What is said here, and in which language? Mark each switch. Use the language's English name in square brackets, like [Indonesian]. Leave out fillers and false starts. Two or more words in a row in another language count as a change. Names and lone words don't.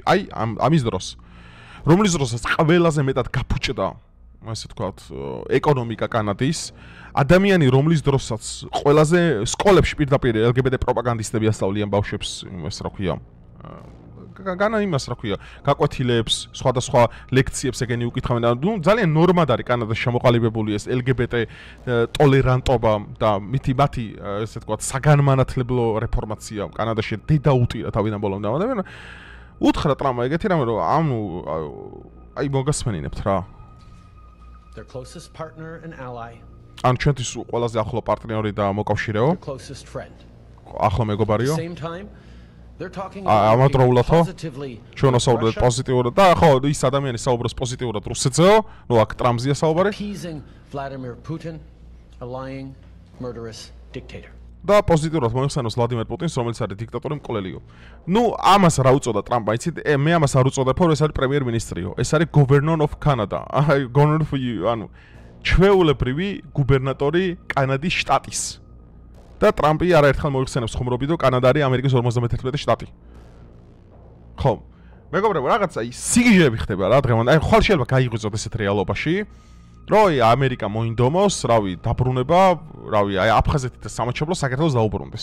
[Georgian] აი, ამის დროს, რომლის დროსაც ყველაზე მეტად გაფუჭდა, ასე ვთქვათ, ეკონომიკა კანადის, ადამიანი, რომლის დროსაც ყველაზე სკოლებში პირდაპირ LGBT პროპაგანდისტები ასწავლიან ბავშვებს, ეს რა ქვია, განა იმას რა ქვია, გაკვეთილებს, სხვადასხვა ლექციებს ეგენი უკითხავენ და ნუ ძალიან ნორმად არის კანადაში შემოყალიბებული ეს LGBT ტოლერანტობა და მათი ესე ვთქვათ საგანმანათლებლო რეფორმაცია კანადაში დედა უტირა თავიდან ბოლომდე ამბობენ. უთხრა ტრამპმა ეგეთი რამე რომ აი მოგასმენინებთ რა. [English] Their closest partner and ally. [Georgian] ან ჩვენთვის ყველაზე ახლო პარტნიორი და მოკავშირეო. [English] Their closest friend. [Georgian] ახლო მეგობარიო. [English] At the same time, they're talking [Georgian] ამადროულად ხო? [English] positively. [Georgian] ჩვენ ვსაუბრობთ პოზიტიურად და ხო ის ადამიანი საუბრობს პოზიტიურად რუსეთზეო, ნუ აქ ტრამპზეა საუბარი. [English] Appeasing Vladimir Putin, a lying, murderous dictator. [Georgian] და პოზიტიურად მოიხსენოს ვლადიმერ პუტინს, რომელიც არის დიქტატორი მკვლელიო. ნუ ამას რა უწოდა ტრამპმა, იცით? მე ამას არ უწოდებ, რომ ეს არის პრემიერ-მინისტრიო. ეს არის [English] governor of Canada. [Georgian] აი, [English] governor of [Georgian] ანუ ჩვეულებრივი გუბერნატორი კანადის შტატის. და ტრამპი არაერთხელ მოიხსენებს ხუმრობით, რომ კანადა არის ამერიკის 51 შტატი. ხო. მეგობრებო, რაღაც აი სიგიჟები ხდება რა დღემდე. აი ხვალ შეიძლება გაიღვიძოთ ესეთ რეალობაში. როი ამერიკა მოინდომოს, რავი, დაბრუნება, რავი, აი აფხაზეთი და სამაჩაბლო საქართველოს დაუბრუნდეს.